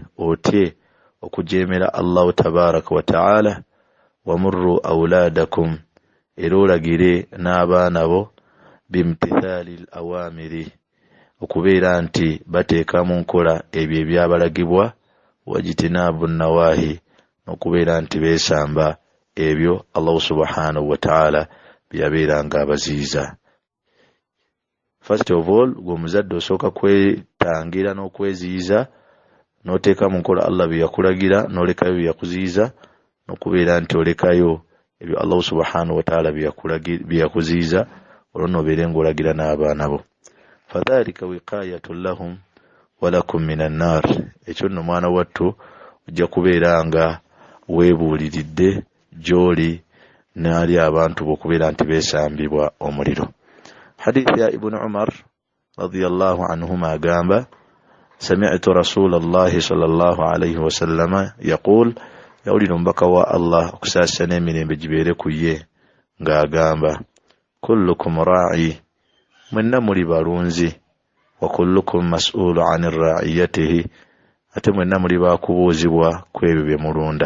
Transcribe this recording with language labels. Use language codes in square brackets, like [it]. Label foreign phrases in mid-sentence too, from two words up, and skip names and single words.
[lg] otye okujeemera Allah [ar] تبارك وتعالى, ومروا أولادكم [lg] era olagire n'abaana bo [ar] بامتثال الأوامر [lg] okubeera nti bateeka mu nkola ebyo ebyabalagibwa [ar] واجتناب النواهي [lg] n'okubeera nti beesamba ebyo Allah [ar] سبحانه وتعالى [lg] byabeeranga abaziyiza. [en] First of all, [lg] gw'omuzadde osooka kwetangira n'okweziyiza n'oteeka mu nkola Allah bye yakulagira n'olekayo bye yakuziyiza n'okubeera nti olekayo ebyo Allah [ar] سبحانه وتعالى [lg] bye yakuziyiza olwo n'obeere ng'olagira n'abaana bo. [ar] فذلك وقاية لهم ولكم من النار. [lg] Ekyo nno mwana wattu ojja kubeera nga weebuuliridde gy'oli n'ali abantu b'okubeera nti beesambibwa omuliro. [ar] Hadithi ya Ibn Umar رضي الله عنهما agamba سمعت رسول الله صلى الله عليه وسلم يقول, [lg] yawulira omubaka wa Allah okusaasa n'emirembe gibeere ku ye ng'agamba [ar] كلكم راع, [lg] mwenna muli balunzi, [ar] وكلكم مسؤول عن رعيته, [lg] ate mwenna muli baakubuuzibwa ku ebyo bye mulunda.